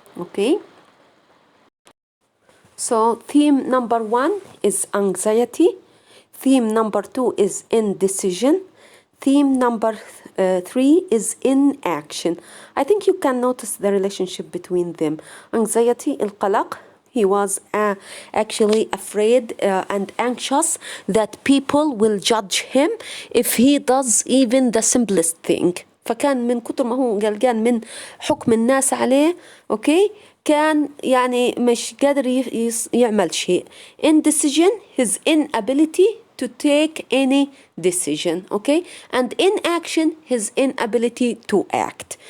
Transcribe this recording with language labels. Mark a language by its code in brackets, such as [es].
[en] Okay, so theme number 1 is anxiety, theme number 2 is indecision, theme number 3 is inaction. I think you can notice the relationship between them. Anxiety, القلق. He was actually afraid and anxious that people will judge him if he does even the simplest thing. [ar] فكان من كتر ما هو قلقان من حكم الناس عليه، okay، كان يعني مش قادر يعمل شيء. [en] Indecision, his inability to take any decision, okay, and inaction, his inability to act.